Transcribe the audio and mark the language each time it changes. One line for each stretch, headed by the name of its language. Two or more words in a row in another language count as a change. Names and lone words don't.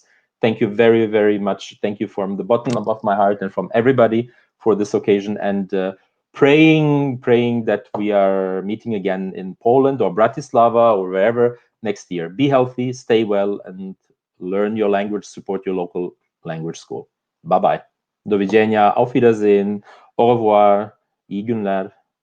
English: Thank you very, very much. Thank you from the bottom of my heart and from everybody for this occasion. And praying that we are meeting again in Poland or Bratislava or wherever next year. Be healthy, stay well, and learn your language. Support your local language school. Bye bye.
Polish: Do widzenia.
German: Auf Wiedersehen.
French: Au revoir.
Turkish: İyi günler.